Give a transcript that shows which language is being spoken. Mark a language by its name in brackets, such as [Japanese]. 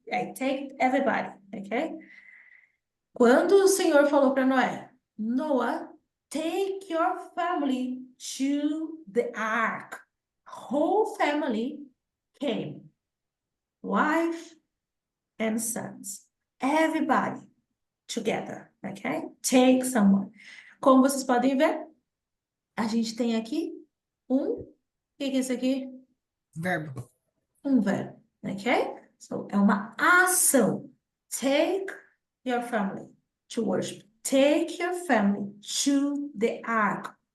[English] I take everybody, okay? [Portuguese] Quando o Senhor falou para Noé, [English] Noah, take your family to the ark. Whole family came, wife and sons, everybody together, okay? Take someone. [Portuguese] Como vocês podem ver, a gente tem aqui o que é isso aqui? Verbo. Um verbo, ok? So, é uma ação. [English] Take your family to worship. Take your family to the ark